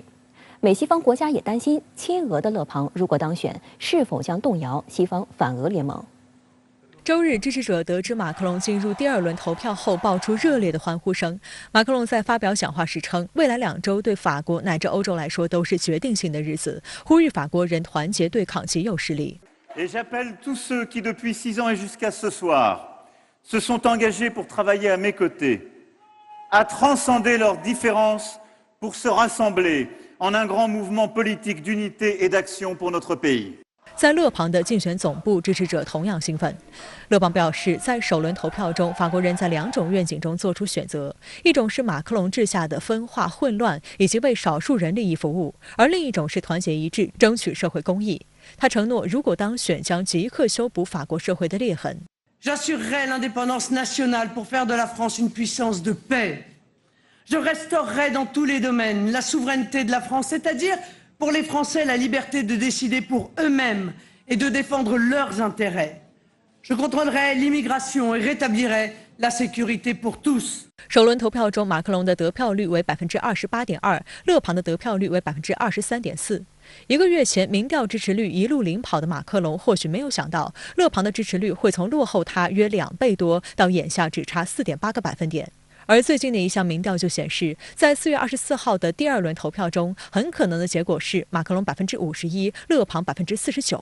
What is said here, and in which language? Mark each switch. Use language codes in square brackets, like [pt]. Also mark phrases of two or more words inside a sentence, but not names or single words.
[zh] 美西方国家也担心，亲俄的勒庞如果当选，是否将动摇西方反俄联盟。周日，支持者得知马克龙进入第二轮投票后，爆出热烈的欢呼声。马克龙在发表讲话时称，未来2周对法国乃至欧洲来说都是决定性的日子，呼吁法国人团结对抗极右势力。 [fr] Et j'appelle tous ceux qui depuis 6 ans et jusqu'à ce soir se sont engagés pour travailler à mes côtés, à transcender leurs différences pour se rassembler en un grand mouvement politique d'unité et d'action pour notre pays。 [zh] 在勒庞的竞选总部，支持者同样兴奋。勒庞表示，在首轮投票中，法国人在2种愿景中做出选择：一种是马克龙治下的分化混乱以及为少数人利益服务，而另一种是团结一致，争取社会公义。他承诺，如果当选，将即刻修补法国社会的裂痕。 [fr] J'assurerai l'indépendance nationale pour faire de la France une puissance de paix. Je restaurerai dans tous les domaines la souveraineté de la France, c'est-à-dire pour les Français la liberté de décider pour eux-mêmes et de défendre leurs intérêts. Je contrôlerai l'immigration et rétablirai la sécurité pour tous. [zh] 首轮投票中，马克龙的得票率为28.2%，勒庞的得票率为23.4%。1个月前，民调支持率一路领跑的马克龙，或许没有想到，勒庞的支持率会从落后他约2倍多，到眼下只差4.8个百分点。而最近的一项民调就显示，在4月24号的第二轮投票中，很可能的结果是马克龙51%，勒庞49%。